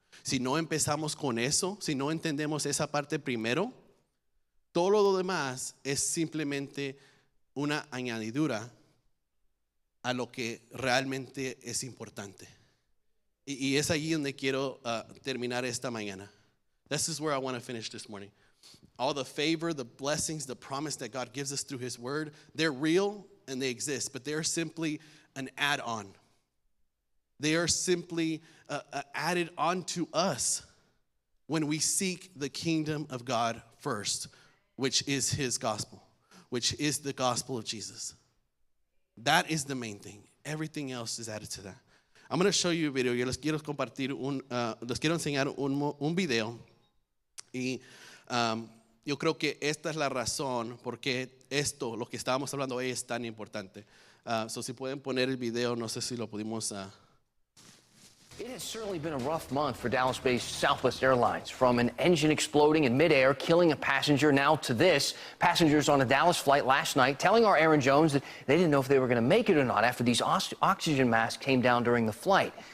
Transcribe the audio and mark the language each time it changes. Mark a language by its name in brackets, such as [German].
[Spanish] Si no empezamos con eso, si no entendemos esa parte primero, todo lo demás es simplemente una añadidura a lo que realmente es importante. Y es allí donde quiero terminar esta mañana. [English] This is where I want to finish this morning. All the favor, the blessings, the promise that God gives us through His Word, they're real and they exist, but they're simply an add-on. They are simply added on to us when we seek the kingdom of God first, which is His gospel, which is the gospel of Jesus. That is the main thing. Everything else is added to that. I'm going to show you a video. [Spanish] Yo les quiero compartir les quiero enseñar un video. Y yo creo que esta es la razón por qué esto, lo que estábamos hablando hoy, es tan importante. So si pueden poner el video, no sé si lo pudimos. [English] It has certainly been a rough month for Dallas-based Southwest Airlines. From an engine exploding in midair, killing a passenger, now to this. Passengers on a Dallas flight last night telling our Aaron Jones that they didn't know if they were going to make it or not after these oxygen masks came down during the flight.